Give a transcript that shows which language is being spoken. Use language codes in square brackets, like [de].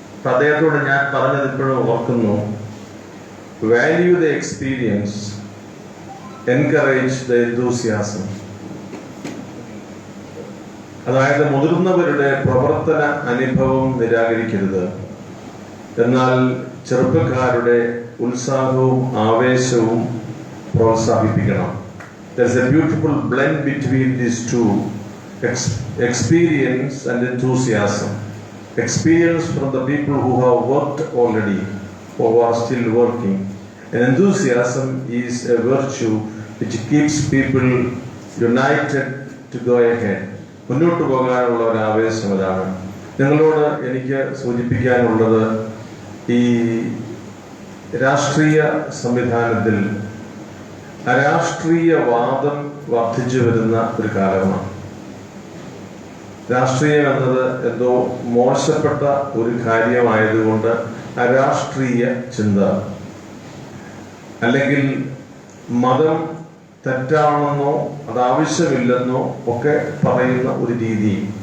[ml] അദ്ദേഹത്തോട് ഞാൻ പറഞ്ഞത് ഇപ്പോഴും ഓർക്കുന്നു, [en] Value the experience, encourage the enthusiasm. [ml] അതായത് മുതിർന്നവരുടെ പ്രവർത്തന അനുഭവം നിരാകരിക്കരുത്, എന്നാൽ ചെറുപ്പക്കാരുടെ ഉത്സാഹവും ആവേശവും പ്രോത്സാഹിപ്പിക്കണം. [en] There's a beautiful blend between these two, experience and enthusiasm. Experience from the people who have worked already or who are still working. And enthusiasm is a virtue which keeps people united to go ahead. [ml] മുന്നോട്ട് പോകാനുള്ള ഒരു ആവേശം അതാണ്. നിങ്ങളോട് എനിക്ക് സൂചിപ്പിക്കാനുള്ളത്, ഈ രാഷ്ട്രീയ സംവിധാനത്തിൽ അരാഷ്ട്രീയവാദം വർദ്ധിച്ചു വരുന്ന ഒരു കാലമാണ്. രാഷ്ട്രീയം എന്നത് എന്തോ മോശപ്പെട്ട ഒരു കാര്യമായതുകൊണ്ട് അരാഷ്ട്രീയ ചിന്ത, അല്ലെങ്കിൽ മതം തെറ്റാണെന്നോ അതാവശ്യമില്ലെന്നോ ഒക്കെ പറയുന്ന ഒരു രീതി.